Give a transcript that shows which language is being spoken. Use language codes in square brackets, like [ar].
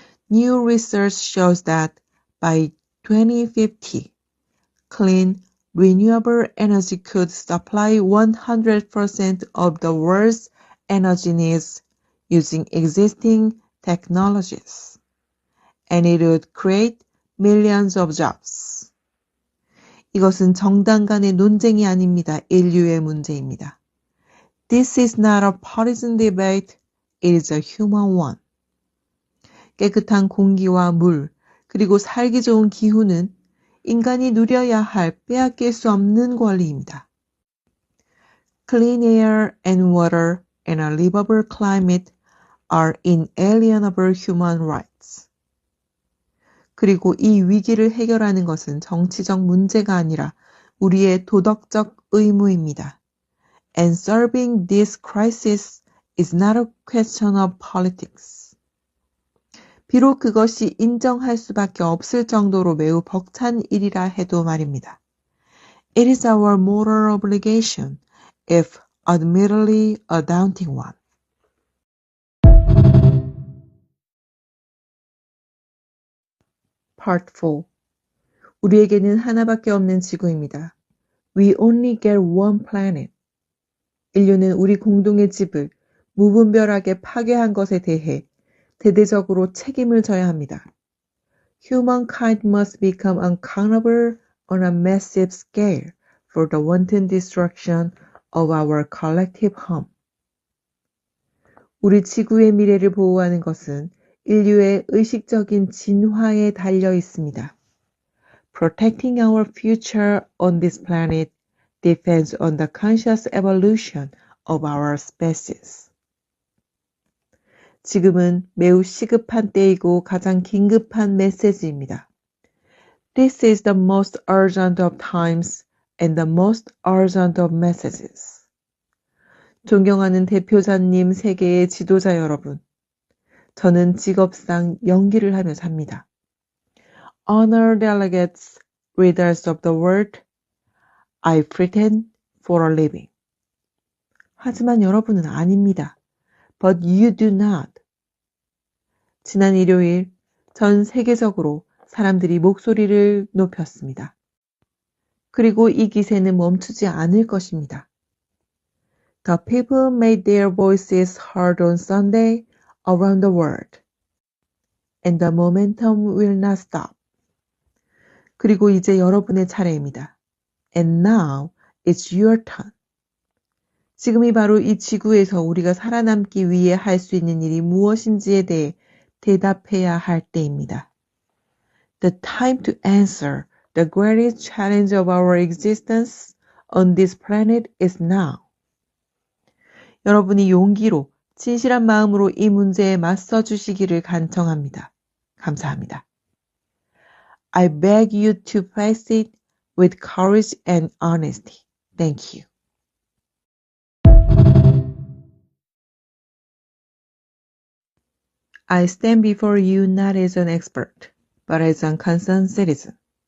[en] New research shows that by 2050, clean, renewable energy could supply 100% of the world's energy needs using existing technologies, and it would create millions of jobs. [ko] 이것은 정당 간의 논쟁이 아닙니다. 인류의 문제입니다. [en] This is not a partisan debate, it is a human one. [ko] 깨끗한 공기와 물, 그리고 살기 좋은 기후는 인간이 누려야 할 빼앗길 수 없는 권리입니다. [en] Clean air and water and a livable climate are inalienable human rights. [ko] 그리고 이 위기를 해결하는 것은 정치적 문제가 아니라 우리의 도덕적 의무입니다. [en] And solving this crisis is not a question of politics. [ko] 비록 그것이 인정할 수밖에 없을 정도로 매우 벅찬 일이라 해도 말입니다. [en] It is our moral obligation, if admittedly a daunting one. Part 4. [ko] 우리에게는 하나밖에 없는 지구입니다. [en] We only get one planet. [ko] 인류는 우리 공동의 집을 무분별하게 파괴한 것에 대해 대대적으로 책임을 져야 합니다. [en] Humankind must become accountable on a massive scale for the wanton destruction of our collective home. [ko] 우리 지구의 미래를 보호하는 것은 인류의 의식적인 진화에 달려 있습니다. [en] Protecting our future on this planet depends on the conscious evolution of our species. [ko] 지금은 매우 시급한 때이고 가장 긴급한 메시지입니다. [en] This is the most urgent of times and the most urgent of messages. [ko] 존경하는 대표자님, 세계의 지도자 여러분. 저는 직업상 연기를 하며 삽니다. [en] Honored delegates, readers of the world, I pretend for a living. [ko] 하지만 여러분은 아닙니다. [en] But you do not. [ko] 지난 일요일 전 세계적으로 사람들이 목소리를 높였습니다. 그리고 이 기세는 멈추지 않을 것입니다. [en] The people made their voices heard on Sunday around the world. And the momentum will not stop. [ko] 그리고 이제 여러분의 차례입니다. [en] And now it's your turn. [ko] 지금이 바로 이 지구에서 우리가 살아남기 위해 할 수 있는 일이 무엇인지에 대해 대답해야 할 때입니다. [en] The time to answer the greatest challenge of our existence on this planet is now. [ko] 여러분이 용기로 진실한 마음으로 이 문제에 맞서 주시기를 간청합니다. 감사합니다. [en] I beg you to face it with courage and honesty. Thank you. I stand before you not as an expert, but as a concerned citizen.